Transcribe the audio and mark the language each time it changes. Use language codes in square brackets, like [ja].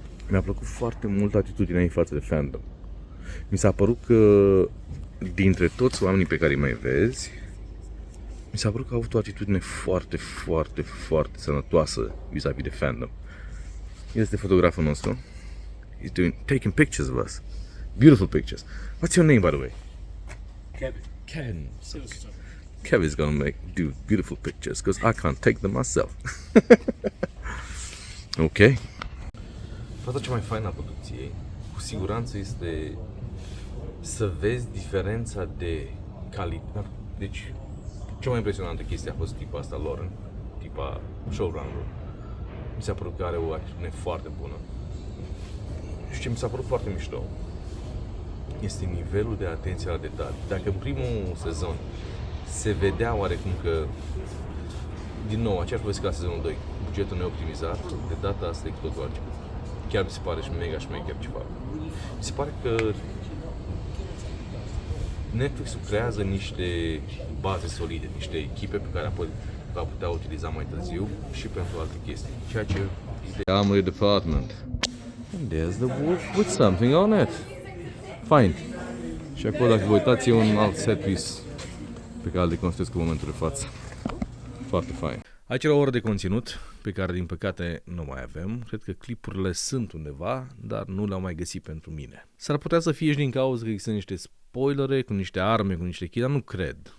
[ro] Mi-a plăcut foarte mult atitudinea ei față de fandom. Mi s-a părut că dintre toți oamenii pe care îi mai vezi, mi s-a părut că a avut o atitudine foarte sănătoasă vis-a-vis de fandom. Este fotograful nostru. [en] He's taking pictures of us. Beautiful pictures. What's your name, by the way? Kevin. Kevin's gonna do beautiful pictures because I can't take them myself. Ok. [ro] Partea cea mai faină a producției, cu siguranță, este să vezi diferența de calitate. Deci, cea mai impresionantă chestie a fost tipa asta, Lauren, tipa showrunner. Mi s-a părut că are o atitudine foarte bună. Și ce mi s-a părut foarte mișto este nivelul de atenție la detalii. Dacă în primul sezon se vedea oarecum că, din nou, aceeași poveste ca sezonul 2, bugetul neoptimizat, de data asta e cu totul altceva. Chiar mi se pare și mega șmecher ce fac. Mi se pare că Netflix-ul creează niște baze solide, niște echipe pe care apoi va putea utiliza mai târziu și pentru alte chestii. Ceea ce [en] The Armory Department. And there's the wolf with something on it. Fine. [ro] Și acolo, dacă vă uitați, e un alt set piece pe care îl deconstruiesc în momentul de față. Foarte fain. Aici era o oră de conținut pe care, din păcate, nu mai avem. Cred că clipurile sunt undeva, dar nu le-au mai găsit pentru mine. S-ar putea să fie și din cauza că există niște spoilere, cu niște arme, cu niște chestii, dar nu cred.